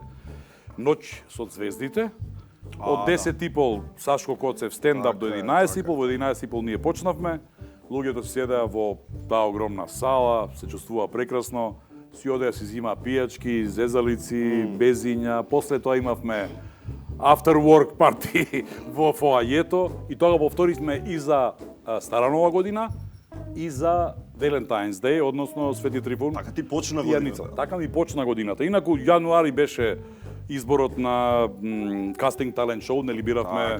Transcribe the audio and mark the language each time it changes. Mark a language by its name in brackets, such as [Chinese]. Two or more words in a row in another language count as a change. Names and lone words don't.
[Macedonian] Ноќ со звездите. Од 10:30 Сашко Коцев стендап до 11:30, во 11:30 ние почнавме. Луѓето седеа во таа огромна сала, се чувствува прекрасно. Си одеа си зима пијачки, зезалици, безиња. После тоа имавме [English] after work party [Macedonian] во фоајето и тоа го повторивме и за Стара Нова година и за Valentine's Day, односно Свети Трифун. Така ти почна и Јаница. годината. Така ми почна годината. Инаку јануари беше изборот на кастинг талент шоу, нели биравме